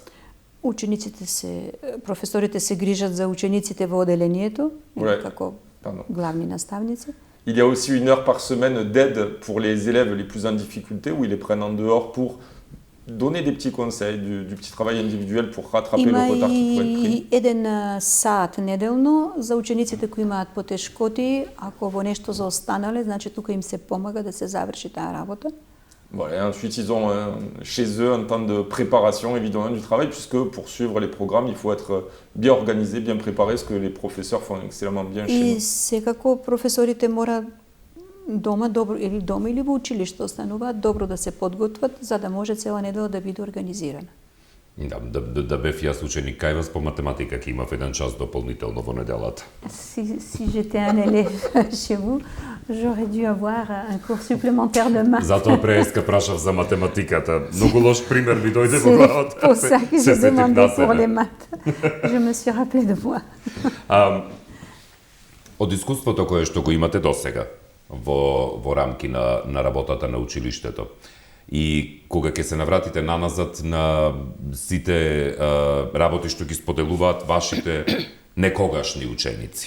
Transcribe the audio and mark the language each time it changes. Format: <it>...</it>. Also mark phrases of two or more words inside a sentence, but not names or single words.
<mk>Професорите се грижат за учениците во оделението,</mk> <fr>Ouais.</fr> <mk>како</mk> <fr>Pardon.</fr> <mk>главни наставници.</mk> <fr>Il y a aussi 1 heure par semaine d'aide pour les élèves les plus en difficulté, où ils les prennent en dehors pour donner des petits conseils, du petit travail individuel pour rattraper le</fr> <mk>Има</mk> <fr>retard qui pourrait être pris.</fr> <mk>и еден саат неделно за учениците кои имаат потешкоти, ако во нешто заостанале, значи тука им се помага да се заврши таа работа.</mk> <fr>Voilà, et ensuite, ils ont chez eux un temps de préparation évidemment du travail, puisque pour suivre les programmes, il faut être bien organisé, bien préparé, ce que les professeurs font excellemment bien chez</fr> <mk>И</mk> <fr>nous.</fr> <mk>секако професорите мора дома или во училиште остануваат добро да се подготват за да може цела недела да биде организирана. Да бев јас ученик кај вас по математика, ќе имав 1 час дополнително во неделата.</mk> <fr>Si j'étais un élève chez vous, j'aurais dû avoir un cours supplémentaire de maths.</fr> <mk>Затоа преска прашав за математиката. Многу лош пример ми дојде во главата.</mk> <fr>C'est pour ça que</fr> <mk>Се</mk> <fr>j'ai</fr> <mk>сетив</mk> <fr>demandé</fr> <mk>на</mk> <fr>pour</fr> <mk>себе.</mk> <fr>les maths. Je me suis rappelé de moi.</fr> <mk>Од искуството кое што го имате досега во рамки на работата на училиштето и кога ќе се навратите наназад на сите работи што ги споделуваат вашите некогашни ученици.</mk>